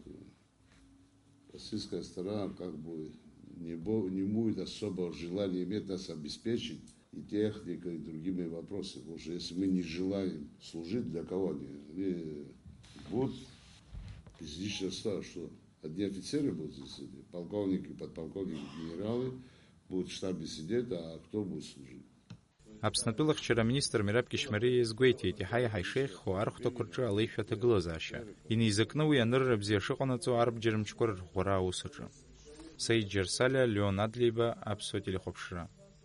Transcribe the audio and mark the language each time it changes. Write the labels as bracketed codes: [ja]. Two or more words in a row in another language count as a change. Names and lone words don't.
[ru] Российская сторона как бы не будет особого желания иметь нас обеспечить и техникой, и другими вопросами. Потому что если мы не желаем служить, для кого они будут из личного состава, что одни офицеры будут здесь сидеть, полковники, подполковники, генералы будут в штабе сидеть, а кто будет служить? [ab] Аԥснытәылахьчара министр Мираб Кьышьмариа изгәеиҭеит, иаҳа-иаҳа ишеиӷьхо архәҭақәа рҿы алеишәа аҭагылазаашьа, инеизакны уи анырра бзиа шыҟанаҵо арбџьармчқәа рырӷәӷәара аус аҿы. Саид Џьарсалиа, Леон Адлеиба, Аԥсуа телехәаԥшра.